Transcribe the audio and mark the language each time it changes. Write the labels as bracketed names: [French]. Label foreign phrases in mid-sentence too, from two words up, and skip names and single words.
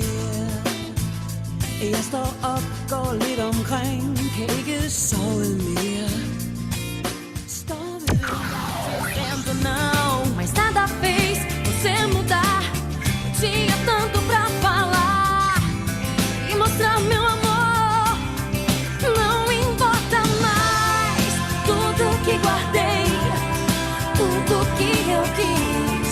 [Danish] Jeg står op, går lidt omkring, kan ikke sove mere. Står ved [Portuguese] dentro não, mas nada fez você mudar. Tinha tanto pra falar e mostrar meu amor. Não importa mais tudo que guardei, tudo que eu quis.